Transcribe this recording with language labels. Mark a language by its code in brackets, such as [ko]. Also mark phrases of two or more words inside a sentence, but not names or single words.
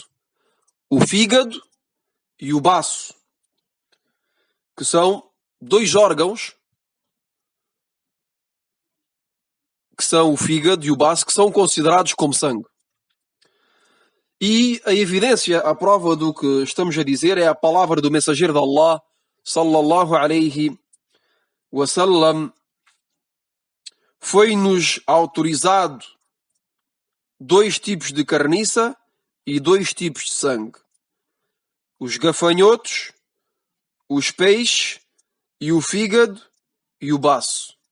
[pt] O fígado e o baço, que são dois órgãos, que são o fígado e o baço, que são considerados como sangue. E a evidência, a prova do que estamos a dizer é a palavra do mensageiro de Allah, [ar] صلى الله عليه وسلم. [pt] Foi-nos autorizado dois tipos de carniça e dois tipos de sangue. Os gafanhotos, os peixes e o fígado e o baço.